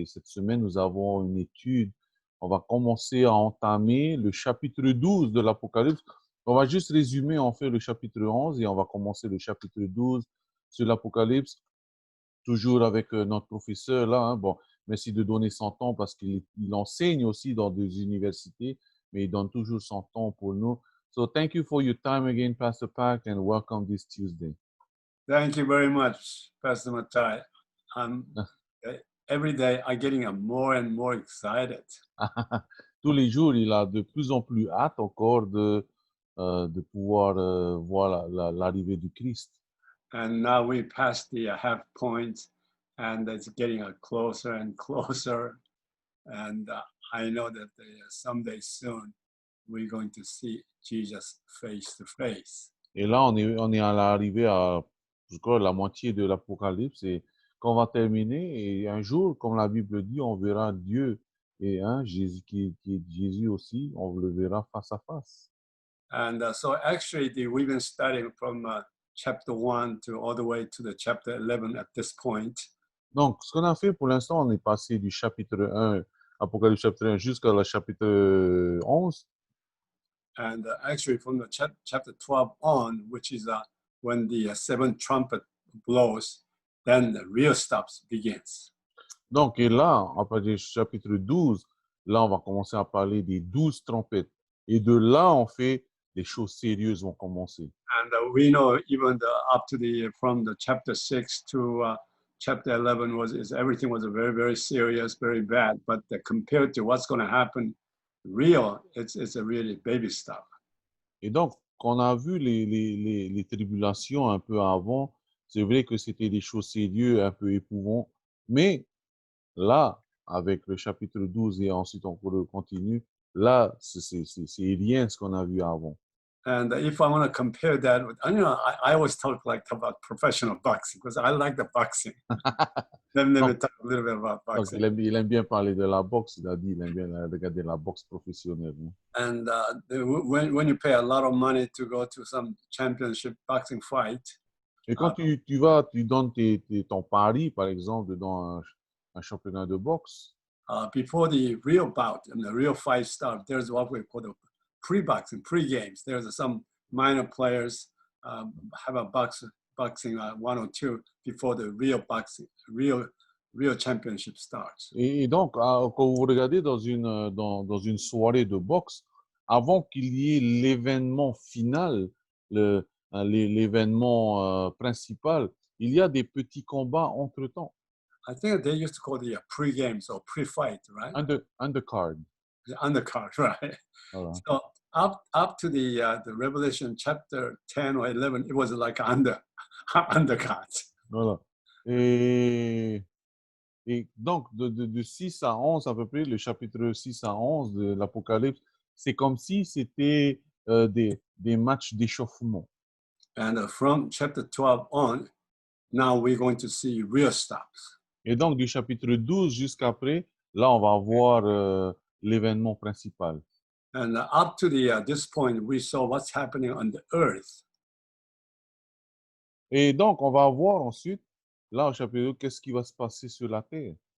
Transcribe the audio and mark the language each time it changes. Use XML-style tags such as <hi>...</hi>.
<fr>Et cette semaine, nous avons une étude. On va commencer à entamer le chapitre 12 de l'Apocalypse. On va juste résumer, en fait, le chapitre 11 et on va commencer le chapitre 12 sur l'Apocalypse toujours avec notre professeur là. Hein. Bon, merci de donner son temps parce qu'il enseigne aussi dans des universités, mais il donne toujours son temps pour nous.</fr> <en>So thank you for your time again, Pastor Pack, and welcome this Tuesday. Thank you very much, Pastor Matai. I'm every day I'm getting more and more excited.</en> <fr>Tous les jours, il a de plus en plus hâte encore de pouvoir voir l'arrivée du Christ.</fr> <en>And now we passed the half point, and it's getting closer and closer. And I know that someday soon we're going to see Jesus face to face.</en> <fr>Et là, on est à l'arrivée à, je crois, la moitié de l'Apocalypse et qu'on va terminer. Et un jour, comme la Bible dit, on verra Dieu et Jésus qui est Jésus aussi, on le verra face à face.</fr> <en>And so actually, we've been studying from chapter 1 to all the way to the chapter 11 at this point.</en> <fr>Donc, ce qu'on a fait pour l'instant, on est passé du chapitre 1, Apocalypse chapitre 1, jusqu'à le chapitre 11.</fr> <en>And actually, from the chapter 12 on, which is when the seventh trumpet blows, then the real stuff begins.</en> <fr>Donc, et là, à partir du chapitre 12, là, on va commencer à parler des 12 trompettes. Et de là, en fait, les choses sérieuses vont commencer.</fr> <en>And we know even up to from the chapter 6 to chapter 11 everything was very, very serious, very bad. But compared to what's going to happen, it's a really baby stuff.</en> <fr>Et donc, qu'on a vu les tribulations un peu avant, c'est vrai que c'était des choses sérieuses, un peu éprouvantes. Mais là, avec le chapitre 12 et ensuite on continue, là, c'est rien ce qu'on a vu avant.</fr> <en>And if I want to compare that with, I always talk about professional boxing because I like the boxing. Let me</en> <fr>Donc,</fr> <en>talk a little bit about</en> <fr>donc</fr> <en>boxing.</en> <fr>il aime bien parler de la boxe, il a dit, il aime bien regarder la boxe professionnelle. Hein.</fr> <en>And when you pay a lot of money to go to some championship boxing fight,</en> <fr>Et quand tu vas, tu donnes ton pari, par exemple, dans un championnat de boxe,</fr> <en>before the real bout and the real fight starts, there's what we call the pre-boxing, pre-games. There's some minor players have a boxing 1 or 2 before the real boxing, real championship starts.</en> <fr>et donc, quand vous regardez dans une soirée de boxe, avant qu'il y ait l'événement final, l'événement principal, il y a des petits combats entre-temps.</fr> <en>I think they used to call the pre-games or pre-fight, right? Undercard. The undercard, right?</en> <fr>Voilà.</fr> <en>So up to the Revelation chapter 10 or 11, it was like undercard.</en> <fr>Voilà. Et donc, de 6 à 11 à peu près, le chapitre 6 à 11 de l'Apocalypse, c'est comme si c'était des matchs d'échauffement.</fr> <en>And from chapter 12 on, now we're going to see real stuff.</en> <fr>Et donc, du chapitre 12 jusqu'après, là, on va voir l'événement principal.</fr> <en>And up to this point, we saw what's happening on the earth.</en> <fr>Et donc, on va voir ensuite, là, au chapitre 12, qu'est-ce qui va se passer sur la terre.</fr>